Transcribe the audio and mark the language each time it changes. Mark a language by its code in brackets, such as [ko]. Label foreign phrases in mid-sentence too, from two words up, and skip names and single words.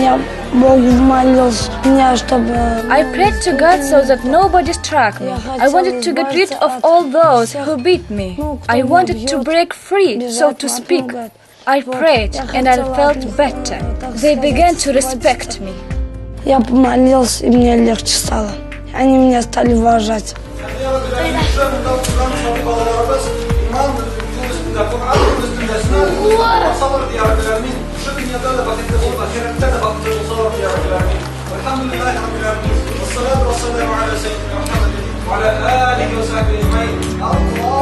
[en] I prayed to God so that nobody struck me. I wanted to get rid of all those who beat me. I wanted to break free, so to speak. I prayed and I felt better. They began to respect me. [ru] Я помолился, и мне легче стало. Они меня стали уважать. [ar] والحمد لله رب العالمين والصلاة والسلام على سيدنا محمد وعلى آله وصحبه أجمعين.